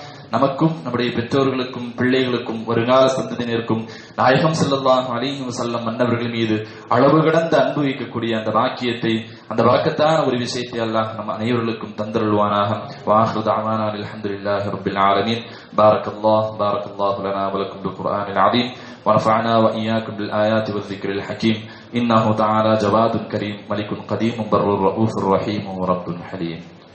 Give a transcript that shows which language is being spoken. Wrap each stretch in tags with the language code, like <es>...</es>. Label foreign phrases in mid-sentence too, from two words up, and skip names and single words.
<ta>நமக்கும் நம்முடைய பெற்றோர்களுக்கும் பிள்ளைகளுக்கும் வருங்கால சந்ததியினருக்கும் நாயகம்</ta> <ar>صلى الله عليه وسلم</ar> <ta>மன்னவர்கள் மீது அளவு கடந்த அன்பு வைக்கக்கூடிய அந்த வாக்கியத்தை, அந்த வாக்கத்தான ஒரு விஷயத்தை அல்லாஹ் நம் அனைவர்களுக்கும் தந்தருள்வானாக.</ta> <ar>وآخر دعوانا الحمد لله رب العالمين. بارك الله لنا ولكم في القرآن العظيم ونفعنا وإياكم بالآيات والذكر الحكيم إنه تعالى جواد كريم ملك قديم بر رؤوف رحيم ورب حليم.</ar>